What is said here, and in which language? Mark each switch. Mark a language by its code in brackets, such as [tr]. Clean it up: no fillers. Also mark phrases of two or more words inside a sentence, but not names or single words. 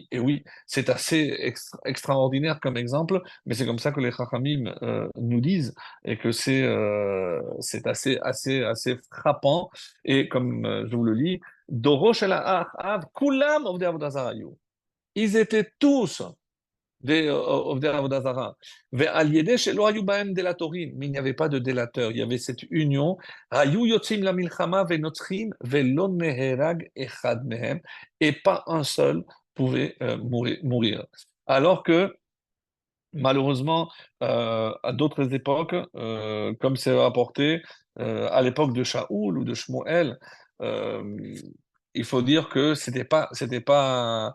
[fr] Et oui, c'est assez extraordinaire comme exemple, mais c'est comme ça que les Chachamim nous disent et que c'est assez frappant. Et comme je vous le lis, [he] דורו של אחאב כולם עובדי עבודה זרה היו. [fr] Ils étaient tous des [he] עובדי עבודה זרה. ועל ידי שלא היו בהם דלטורים. [fr] Mais il n'y avait pas de délateur. Il y avait cette union. [he] היו יוצאים למלחמה ונוצחים ולא נהרג אחד מהם. [fr] Et pas un seul pouvait mourir. Alors que malheureusement, à d'autres époques, comme c'est rapporté, à l'époque de Shaoul ou de Shmuel, euh, il faut dire que c'était pas.